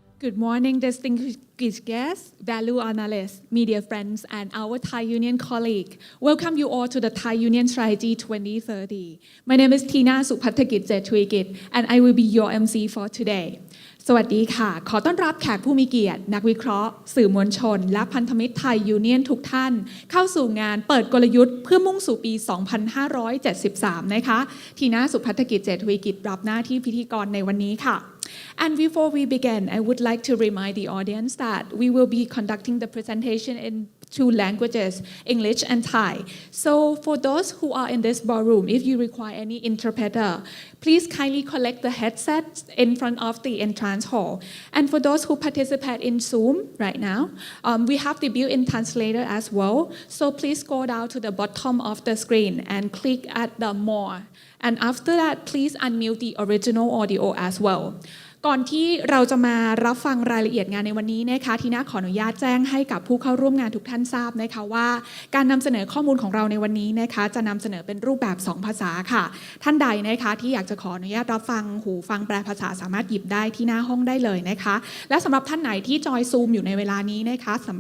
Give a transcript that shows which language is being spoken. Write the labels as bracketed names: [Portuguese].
[English] Good morning, distinguished guests, value analysts, media friends, and our Thai Union colleague. Welcome you all to the Thai Union Strategy 2030. My name is Tina Supathakit Zethuigit, and I will be your MC for today. [Thai] สวัสดีค่ะขอต้อนรับแขกผู้มีเกียรตินักวิเคราะห์สื่อมวลชนและพันธมิตรไทยยูเนียนทุกท่านเข้าสู่งานเปิดกลยุทธ์เพื่อมุ่งสู่ปี 2573 นะคะทีน่าสุพัฒกิจเจตวิกิจรับหน้าที่พิธีกรในวันนี้ค่ะ [English] And before we begin, I would like to remind the audience that we will be conducting the presentation in two languages, English and Thai. So for those who are in this ballroom, if you require any interpreter, please kindly collect the headsets in front of the entrance hall. And for those who participate in Zoom right now, we have the built-in translator as well. So please go down to the bottom of the screen and click at the more. And after that, please unmute the original audio as well. [Thai] ก่อนที่เราจะมารับฟังรายละเอียดงานในวันนี้นะคะทีน่าขออนุญาตแจ้งให้กับผู้เข้าร่วมงานทุกท่านทราบนะคะว่าการนำเสนอข้อมูลของเราในวันนี้นะคะจะนำเสนอเป็นรูปแบบ2ภาษาค่ะท่านใดนะคะที่อยากจะขออนุญาตรับฟังหูฟังแปลภาษาสามารถหยิบได้ที่หน้าห้องได้เลยนะคะและสำหรับท่านไหนที่จอยซูมอยู่ในเวลานี้นะคะ